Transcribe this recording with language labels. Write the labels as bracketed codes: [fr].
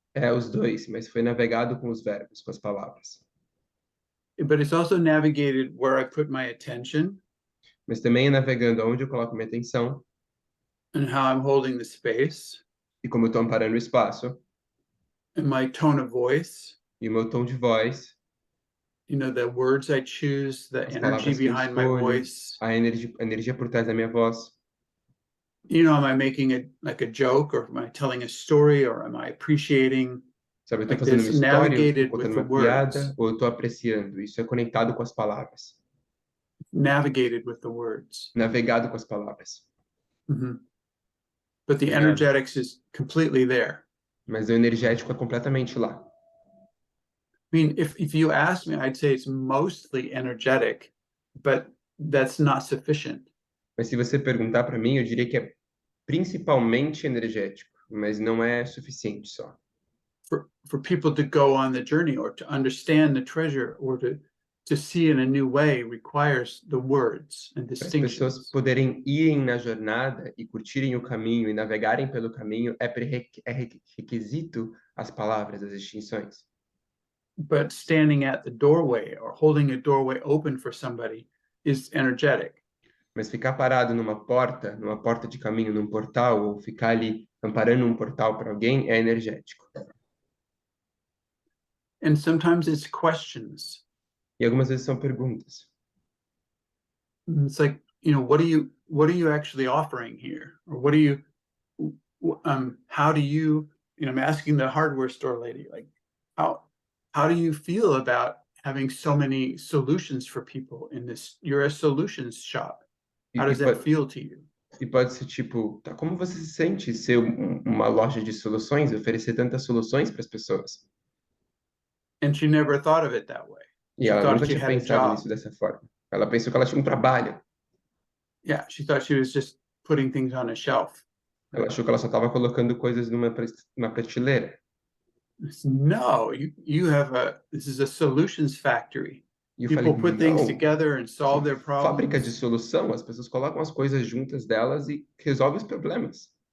[pt] É os dois, mas foi navegado com os verbos, com as palavras. [en] But it's also navigated where I put my attention. [pt] Mas também é navegando aonde eu coloco minha atenção. [en] And how I'm holding the space. [pt] E como eu estou amparando o espaço. [en] And my tone of voice. [pt] E o meu tom de voz. [en] The words I choose, the energy behind my voice. [pt] A energia por trás da minha voz. [en] Am I making it like a joke, or am I telling a story, or am I appreciating? [pt] Sabe, eu estou fazendo uma história, eu estou contando uma piada, ou eu estou apreciando. Isso é conectado com as palavras. [en] Navigated with the words. [pt] Navegado com as palavras. Mm-hmm. [en] But the energetics is completely there. [pt] Mas o energético é completamente lá. [en] I mean, if you ask me, I'd say it's mostly energetic, but that's not sufficient. [pt] Mas se você perguntar para mim, eu diria que é principalmente energético, mas não é suficiente só. [en] For people to go on the journey or to understand the treasure or to see in a new way requires the words and distinctions. [pt] As pessoas poderem irem na jornada e curtirem o caminho e navegarem pelo caminho é requisito as palavras, as distinções. [en] But standing at the doorway or holding a doorway open for somebody is energetic. [pt] Mas ficar parado numa porta de caminho, num portal, ou ficar ali amparando um portal para alguém é energético. [en] And sometimes it's questions. [pt] E algumas vezes são perguntas. [en] It's like, what are you actually offering here? Or what do you, how do you, I'm asking the hardware store lady, like, how do you feel about having so many solutions for people in this? You're a solutions shop. How does that feel to you? [pt] E pode ser tipo, tá, como você se sente ser uma loja de soluções, oferecer tantas soluções para as pessoas? [en] And she never thought of it that way. [pt] E ela nunca tinha pensado nisso dessa forma. Ela pensou que ela tinha um trabalho. [en] Yeah, she thought she was just putting things on a shelf. [pt] Ela achou que ela só estava colocando coisas numa prateleira. [en] No, this is a solutions factory. [pt] E eu falei, [en] People put things [pt] não, [en] together and solve their [pt] fábrica de [en] problems. [pt] solução, as pessoas colocam as coisas juntas delas e resolvem os problemas.